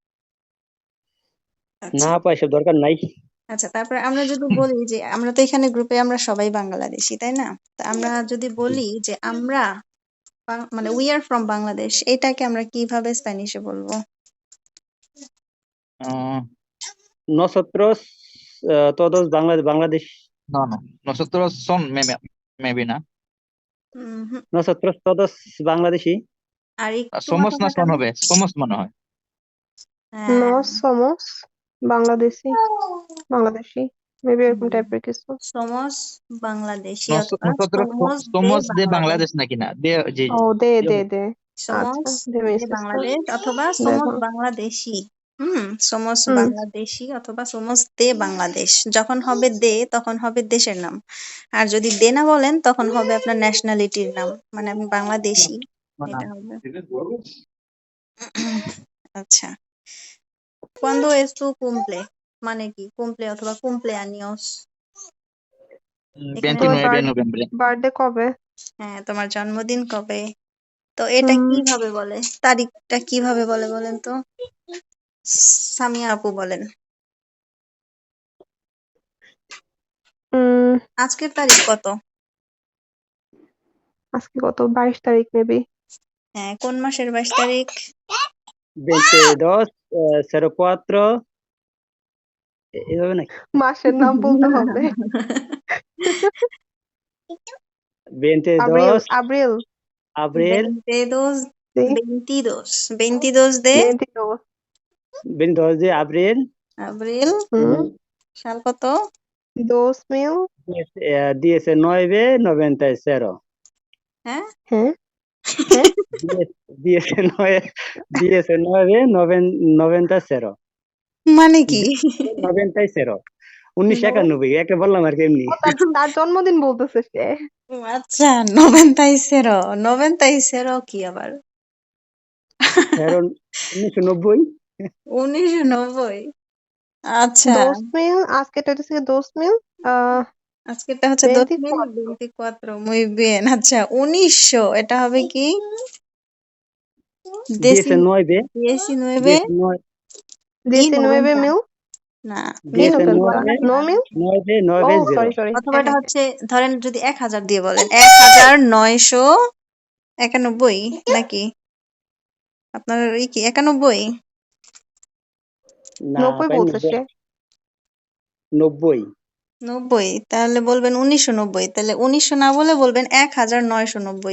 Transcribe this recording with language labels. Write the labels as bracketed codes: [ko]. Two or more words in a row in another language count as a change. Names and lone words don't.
[bn] না আচ্ছা, আপা এসব দরকার নাই। আচ্ছা, তারপরে আমরা যদি বলি যে আমরা তো এখানে গ্রুপে আমরা সবাই বাংলাদেশি, তাই না? তা আমরা যদি জি। বলি যে আমরা মানে [en] we are from [bn] বাংলাদেশ, এটাকে আমরা কিভাবে স্প্যানিশে বলবো? আহ, [es] Nosotros todos Bangladesh. no no nosotros son maybe না হুম। Nosotros todos Bangladeshi. [bn] আর একটু [es] somos [bn] মাথা না son খাটানো। হবে somos মনে হয়। হ্যাঁ, [es] No somos [bn] বাংলাদেশি মেবি এরকম টাইপের কিছু। [es] somos bangladeshi অথবা nosotros somos de somos de বাংলাদেশ। [bn] বাংলাদেশ নাকি না de জি ও জি দে জি দে হবে। দে আচ্ছা, সমস দে দে মিনস বাংলাদেশ অথবা দে [es] somos bangladeshi. somos হুম [bn] বাংলাদেশি অথবা [es] somos de Bangladesh. [bn] যখন হবে দে তখন হবে দেশের নাম। আর যদি দে না বলেন তখন হবে আপনার ন্যাশনালিটির নাম, মানে আমি বাংলাদেশি, না এটা হবে। আচ্ছা, [es] cuando es tu cumple [bn] মানে কি? কুমপ্লে অথবা cumpleaños, এখানে তোমার [es] 29 noviembre [bn] বার্থডে কবে? হ্যাঁ, তোমার জন্মদিন কবে? তো এটা হুম কিভাবে বলে, তারিখটা কিভাবে বলে বলেন তো? সামিয়া আপু বলেন। উম, আজকের তারিখ কত? আজকে কত? 22 তারিখ মেবি। হ্যাঁ, কোন মাসের 22 তারিখ? 22 04 এভাবে নাকি? মাসের নাম বলতে হবে। আব্রিল 22 আব্রিল [es] abril 22, de 22, 22 de 22 22 de abril abril, হুম [bn] সাল কত? 2000 1990 হ্যাঁ, হ্যাঁ হ্যাঁ 1990 মানে কি? 1991 একে বললাম আর কি এমনি। ও তার তার জন্মদিন বলতেছে সে। ও আচ্ছা, 96, 96 কি আবার? কারণ 1990 1990। আচ্ছা, 2000 আজকেটা হচ্ছে 2000 আহ আজকেরটা হচ্ছে 24 2024, [es] muy bien। [bn] আচ্ছা, 1900 এটা হবে কি? 19 19 19 [es] y 90, [bn] 19 না, [es] mil [bn] 19 [es] no mil [bn] 9 ও 90 সরি সরি অথবা হ্যাঁ এটা হ্যাঁ হচ্ছে, ধরেন যদি 1000 দিয়ে বলেন, 1991 নাকি? আপনার এই কি 91? না 90 ভাই বলছে সে। 90 90, তাহলে বলবেন 1990, তাহলে 1900 না বলে বলবেন 1990।